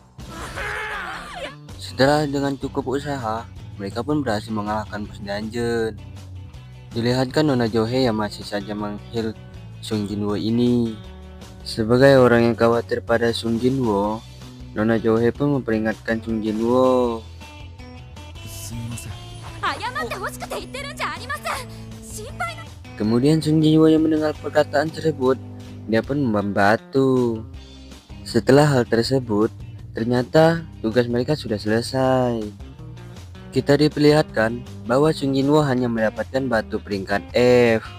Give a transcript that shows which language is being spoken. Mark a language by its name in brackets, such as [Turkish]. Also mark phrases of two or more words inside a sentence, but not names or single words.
[Indonesian] Setelah dengan cukup usaha, mereka pun berhasil mengalahkan bos dungeon. Dilihatkan Nona Johe yang masih saja menghil Sung Jinwoo ini. Sebagai orang yang khawatir pada Sung Jinwoo, Nona Johe pun memperingatkan Sung Jinwoo. [Japanese] すみません。謝ってほしくて言ってるんじゃありません。心配な。 [Indonesian] Kemudian Sung Jinwoo yang mendengar perkataan tersebut, dia pun membantu. Setelah hal tersebut, ternyata tugas mereka sudah selesai. Kita diperlihatkan bahwa Sung Jinwoo hanya mendapatkan batu peringkat F.